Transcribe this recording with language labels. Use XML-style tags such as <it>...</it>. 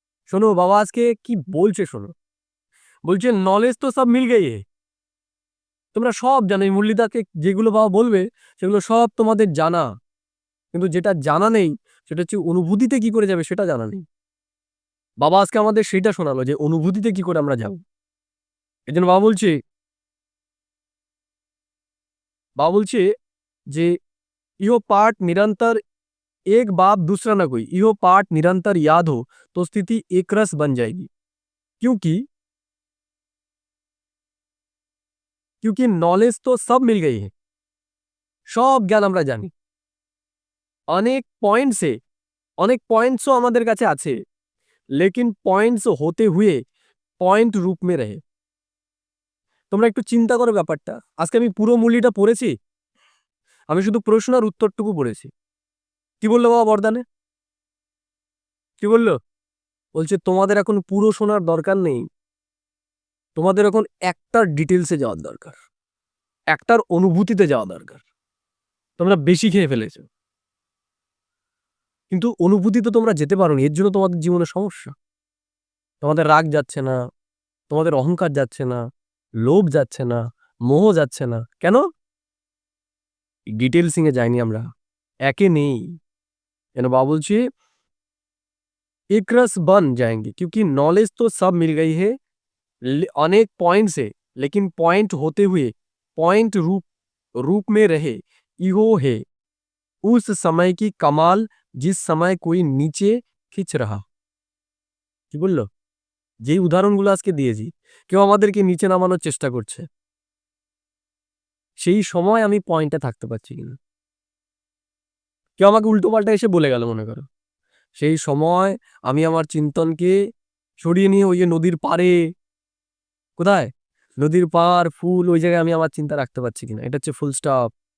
<bn>শোনো বাবা আজকে কি বলছে শোনো, বলছে</bn> <hi>নলেজ তো সব মিল গই</hi> <bn>হ্যাঁ। তোমরা সব জানো, এই মুরলিদাকে যেগুলো বাবা বলবে সেগুলো সব তোমাদের জানা, কিন্তু যেটা জানা নেই সেটা হচ্ছে অনুভূতিতে কি করে যাবে সেটা জানা নেই। বাবা আজকে আমাদের সেটা শোনালো যে অনুভূতিতে কি করে আমরা যাব। এই জন্য বাবা বলছে যে</bn> <hi>ইহো পাঠ নিরন্তর एक बाप दूसरा ना कोई, इहो पाठ निरंतर याद हो तो स्थिति एक रस बन जाएगी। क्योंकि क्योंकि नॉलेज तो सब मिल गई है,</hi> <bn>সব জ্ঞান আমরা জানি, অনেক পয়েন্টসে অনেক পয়েন্টসও আমাদের কাছে আছে,</bn> <hi>लेकिन पॉइंट्स होते हुए पॉइंट रूप में रहे।</hi> <bn>তোমরা একটু চিন্তা করো ব্যাপারটা, আজকে আমি পুরো মূল্যটা পড়েছি, আমি শুধু প্রশ্ন আর উত্তরটুকু পড়েছি। কি বললো বাবা বরদানে? কি বললো? বলছে তোমাদের এখন পুরো শোনার দরকার নেই, তোমাদের এখন একটার ডিটেলসে যাওয়ার দরকার, একটার অনুভূতিতে যাওয়া দরকার। তোমরা বেশি খেয়ে ফেলেছো, কিন্তু অনুভূতিতে তোমরা যেতে পারোনি, এর জন্য তোমাদের জীবনে সমস্যা। তোমাদের রাগ যাচ্ছে না, তোমাদের অহংকার যাচ্ছে না, লোভ যাচ্ছে না, মোহ যাচ্ছে না। কেন? ডিটেলসিং এ যাইনি আমরা, একে নেই। কেন বাবা বলছি</bn> <hi>एक रस बन जाएंगे, क्योंकि नॉलेज तो सब मिल गई है अनेक पॉइंट से, लेकिन पॉइंट होते हुए पॉइंट रूप रूप में रहे, इहो है उस समय की कमाल जिस समय कोई नीचे खिंच रहा।</hi> <bn>কি বললো? যেই উদাহরণগুলো আজকে দিয়েছি, কেউ আমাদেরকে নিচে নামানোর চেষ্টা করছে, সেই সময় আমি পয়েন্টে থাকতে পারছি কিনা। কেউ আমাকে উল্টো পাল্টা এসে বলে গেল মনে করো, সেই সময় আমি আমার চিন্তনকে সরিয়ে নিয়ে ওই যে নদীর পাড়ে, কোথায় নদীর পাড় ফুল, ওই জায়গায় আমি আমার চিন্তা রাখতে পারছি কিনা। এটা হচ্ছে ফুল স্টপ।</bn>